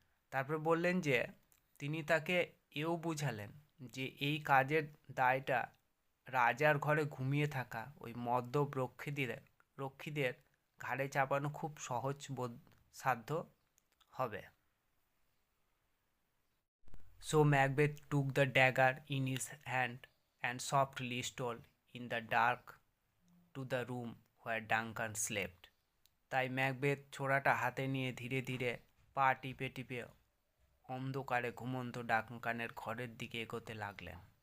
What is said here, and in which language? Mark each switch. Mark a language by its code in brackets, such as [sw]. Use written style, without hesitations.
[bn] তারপর বললেন যে তিনি তাকে এও বুঝালেন যে এই কাজের দায়টা রাজার ঘরে ঘুমিয়ে থাকা ওই মদ্যপ রক্ষীদের ঘাড়ে চাপানো খুব সহজ সাধ্য হবে। [en] So Macbeth took the dagger in his hand and softly stole in the dark to the room where Duncan slept. [bn] তাই ম্যাকবেথ ছোড়াটা হাতে নিয়ে ধীরে ধীরে পা টিপে টিপে অন্ধকারে ঘুমন্ত ডাঙ্কানের ঘরের দিকে এগোতে লাগলেন।